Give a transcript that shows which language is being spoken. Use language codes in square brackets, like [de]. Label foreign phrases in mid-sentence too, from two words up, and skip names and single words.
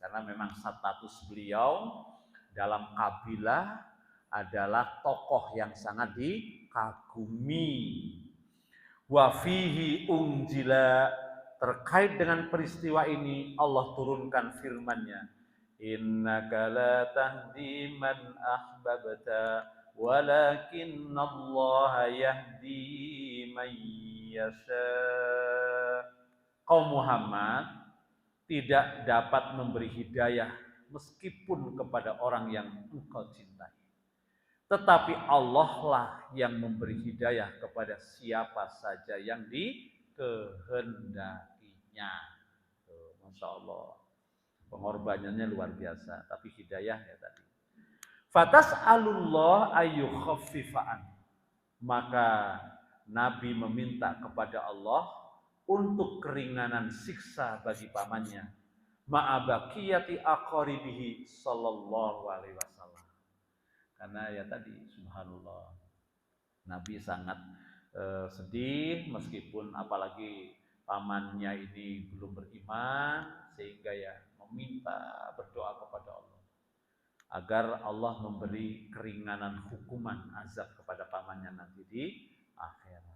[id] Karena memang status beliau dalam kabilah adalah tokoh yang sangat dikagumi. [ar] وفيه أنزل, [id] terkait dengan peristiwa ini Allah turunkan firman-Nya, [ar] إنك لا تهدي من أحببت ولكن الله يهدي من يشاء. [id] Kaum Muhammad tidak dapat memberi hidayah meskipun kepada orang yang engkau cintai, tetapi Allah lah yang memberi hidayah kepada siapa saja yang dikehendakinya. Masya Allah, pengorbanannya luar biasa, tapi hidayah ya tadi. [ar] فسأل الله أن يخفف عنه, [id] maka Nabi meminta kepada Allah untuk keringanan siksa bagi pamannya. [ar] مع بقية أقاربه صلى الله عليه وسلم. [id] Karena ya tadi subhanallah, Nabi sangat sedih meskipun apalagi pamannya ini belum beriman, sehingga ya meminta berdoa kepada Allah agar Allah memberi keringanan hukuman azab kepada pamannya nanti di akhirat.